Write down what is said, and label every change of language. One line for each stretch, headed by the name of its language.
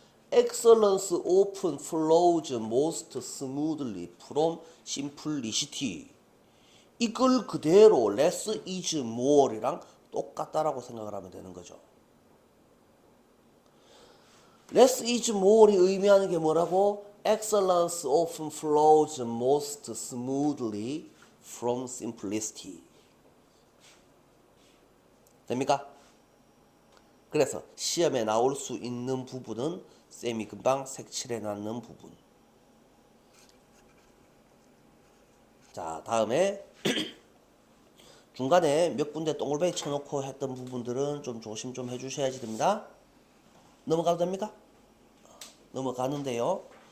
English: Excellence often flows most smoothly from simplicity.
Korean: 이걸 그대로 less is more 이랑 똑같다라고 생각을 하면 되는 거죠. less is more 이 의미하는 게 뭐라고?
English: Excellence often flows most smoothly from simplicity.
Korean: 됩니까? 그래서 시험에 나올 수 있는 부분은 쌤이 금방 색칠해 놨는 부분. 자, 다음에 중간에 몇 군데 동글뱅이 쳐놓고 했던 부분들은 좀 조심 좀 해주셔야지 됩니다. 넘어가도 됩니까? 넘어가는데요.